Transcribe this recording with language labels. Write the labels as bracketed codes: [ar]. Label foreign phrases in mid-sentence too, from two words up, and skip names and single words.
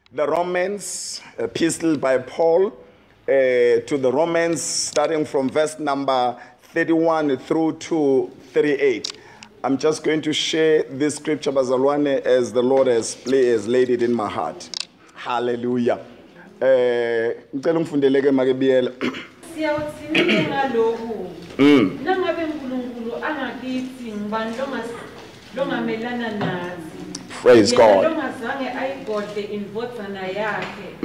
[en] the Romans, epistle by Paul to the Romans, starting from verse number 31 through to 38. I'm just going to share this scripture, bazalwane, as the Lord has laid it in my heart. Hallelujah. [ss] Ngicela ungifundeleke makebiyela. Siyawuthinile ngalokhu. Nangabe uNkulunkulu angakithi ngibani longamelana nathi. [en] Praise God. [ss] Longazange ayigodle indvodzana yakhe.